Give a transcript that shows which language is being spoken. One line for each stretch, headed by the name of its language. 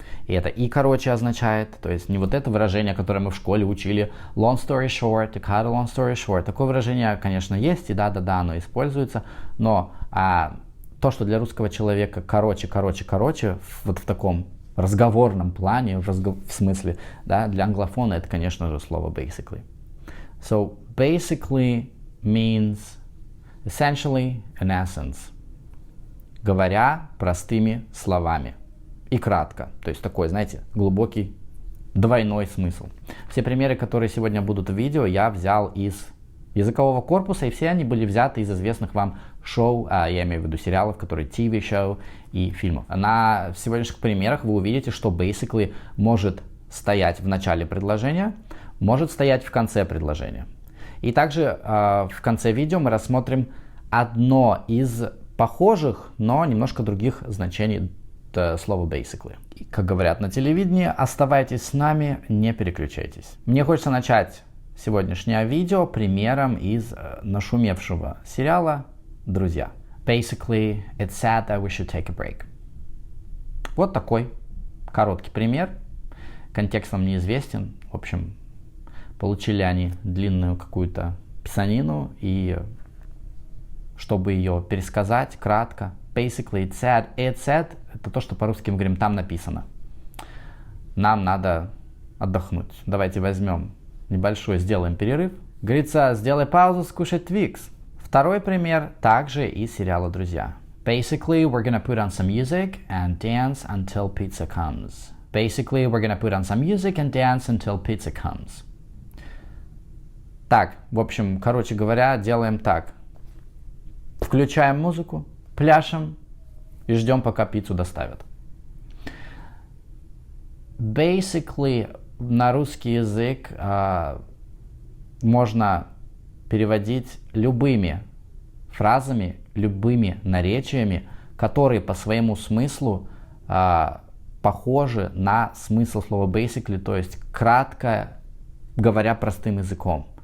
Russian: И это и короче означает, то есть не вот это выражение, которое мы в школе учили,
English: long story short, to cut a long story short.
Russian: Такое выражение, конечно, есть, и да-да-да, оно используется, но то, что для русского человека короче, вот в таком разговорном плане, в смысле, да, для англофона это, конечно же, слово basically.
English: So, basically means essentially, in essence.
Russian: Говоря простыми словами. И кратко. То есть такой, знаете, глубокий двойной смысл. Все примеры, которые сегодня будут в видео, я взял из языкового корпуса, и все они были взяты из известных вам шоу, я имею в виду сериалов, которые TV-шоу и фильмов. На сегодняшних примерах вы увидите, что basically может стоять в начале предложения, может стоять в конце предложения. И также в конце видео мы рассмотрим одно из похожих, но немножко других значений слова basically. И, как говорят на телевидении, оставайтесь с нами, не переключайтесь. Мне хочется начать сегодняшнее видео примером из нашумевшего сериала «Друзья».
English: Basically, it's sad that we should take a break.
Russian: Вот такой короткий пример. Контекст вам неизвестен. В общем, получили они длинную какую-то писанину, и чтобы ее пересказать кратко,
English: basically, it's sad. It's sad
Russian: — это то, что по-русски мы говорим, там написано. Нам надо отдохнуть. Давайте возьмем небольшой, сделаем перерыв. Говорится, сделай паузу, скушай Twix. Второй пример также из сериала «Друзья».
English: Basically, we're gonna put on some music and dance until pizza comes. Basically, we're gonna put on some music and dance until pizza comes.
Russian: Так, в общем, короче говоря, делаем так. Включаем музыку, пляшем и ждем, пока пиццу доставят. Basically, на русский язык можно переводить любыми фразами, любыми наречиями, которые по своему смыслу похожи на смысл слова basically, то есть кратко говоря простым языком.